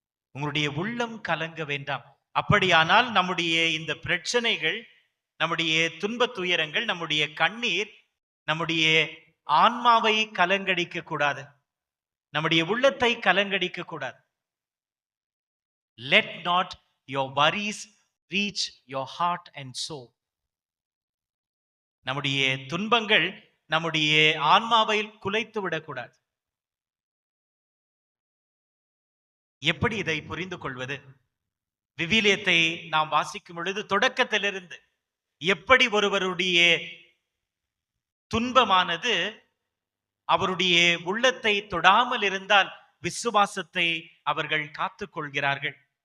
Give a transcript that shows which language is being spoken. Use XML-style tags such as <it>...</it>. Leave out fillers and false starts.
<ta>உங்களுடைய உள்ளம் கலங்க வேண்டாம். அப்படியானால் நம்முடைய இந்த பிரச்சனைகள், நம்முடைய துன்ப துயரங்கள், நம்முடைய கண்ணீர் நம்முடைய ஆன்மாவை கலங்கடிக்க கூடாது, நம்முடைய உள்ளத்தை கலங்கடிக்க கூடாது.</ta> <en>Let not your worries reach your heart and soul.</en> <ta>நம்முடைய துன்பங்கள் நம்முடைய ஆன்மாவை குலைத்து விடக்கூடாது. எப்படி இதை புரிந்து கொள்வது? விவிலியத்தை நாம் வாசிக்கும் பொழுது தொடக்கத்திலிருந்து எப்படி ஒருவருடைய துன்பமானது அவருடைய உள்ளத்தை தொடாமல் இருந்தால் விசுவாசத்தை அவர்கள் காத்துக் கொள்கிறார்கள்.</ta>